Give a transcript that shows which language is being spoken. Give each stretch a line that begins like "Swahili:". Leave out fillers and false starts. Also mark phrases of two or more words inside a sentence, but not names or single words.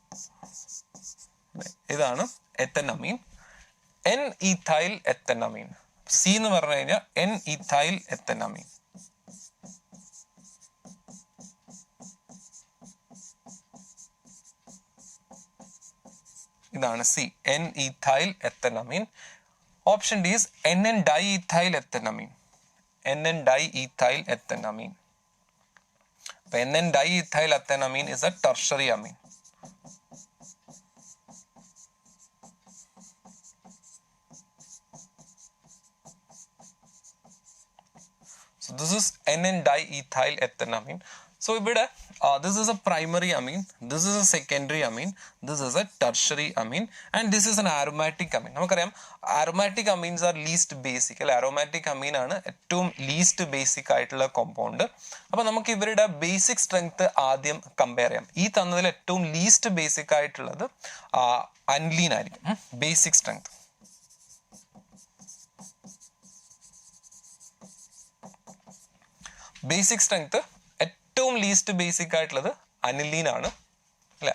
English: ഇതാണ് എത്തനമീൻ. N ethyl ethanamine.
Malayalam: C എന്ന് പറഞ്ഞു കഴിഞ്ഞാൽ
English: N ethyl ethanamine. ഇതാണ് C, N ethyl ethanamine. Option D is NN diethyl ethanamine. NN diethyl ethanamine. NN diethyl ethanamine is a tertiary amine. So this is NN diethyl ethanamine. So ഇവിടെ this is a primary amine, this is a secondary amine, this is a tertiary amine, and this is an aromatic amine.
Malayalam: നമുക്കറിയാം
English: aromatic amines are least basic
Malayalam: അല്ലെ.
English: aromatic amine
Malayalam: ആണ് ഏറ്റവും
English: least basic
Malayalam: ആയിട്ടുള്ള കോമ്പൗണ്ട്. അപ്പൊ നമുക്ക് ഇവരുടെ
English: basic strength
Malayalam: ആദ്യം കമ്പയർ ചെയ്യാം. ഈ തന്നതിൽ ഏറ്റവും
English: least basic
Malayalam: ആയിട്ടുള്ളത് അനിലീൻ ആയിരിക്കും.
English: basic strength basic strength
Malayalam: ഏറ്റവും
English: least basic
Malayalam: ആയിട്ടുള്ളത് അനിലീൻ ആണ് അല്ലെ.